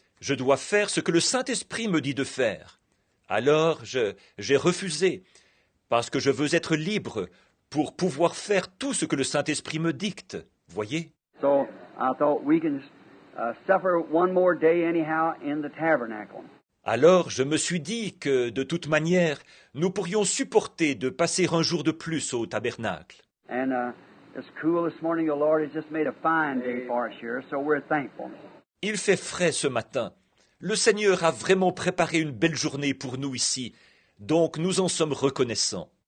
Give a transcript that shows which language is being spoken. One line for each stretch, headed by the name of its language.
French: Je dois faire ce que le Saint-Esprit me dit de faire. Alors j'ai refusé, parce que je veux être libre pour pouvoir faire tout ce que le Saint-Esprit me dicte. Voyez?
English: So I thought we can suffer one more day anyhow in the tabernacle.
French: Alors je me suis dit que, de toute manière, nous pourrions supporter de passer un jour de plus au tabernacle.
English: And it's cool this morning. The Lord has just made a fine day for us here, so we're thankful.
French: Il fait frais ce matin. Le Seigneur a vraiment préparé une belle journée pour nous ici, donc nous en sommes reconnaissants.